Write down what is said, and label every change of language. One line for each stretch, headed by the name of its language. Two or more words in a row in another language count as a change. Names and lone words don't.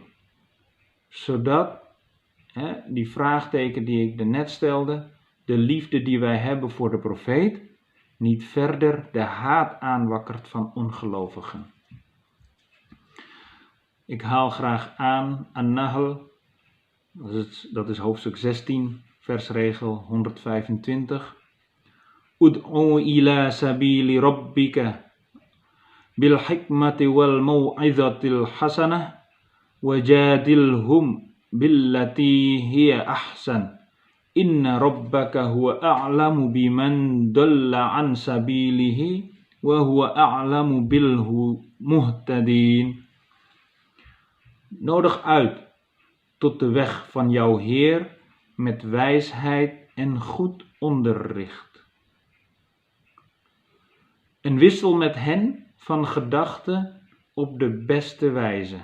Dutch: Zodat, die vraagteken die ik net stelde, de liefde die wij hebben voor de profeet, niet verder de haat aanwakkert van ongelovigen. Ik haal graag aan An-Nahl, dat is hoofdstuk 16, versregel 125.
Arabic: ادع إلى سبيل ربك بالحكمة والموعظة الحسنة وجادلهم بالتي هي أحسن. إن ربك هو أعلم بمن ضل عن سبيله وهو أعلم بالمهتدين.
Dutch: Nodig uit tot de weg van jouw Heer met wijsheid en goed onderricht. En wissel met hen van gedachten op de beste wijze.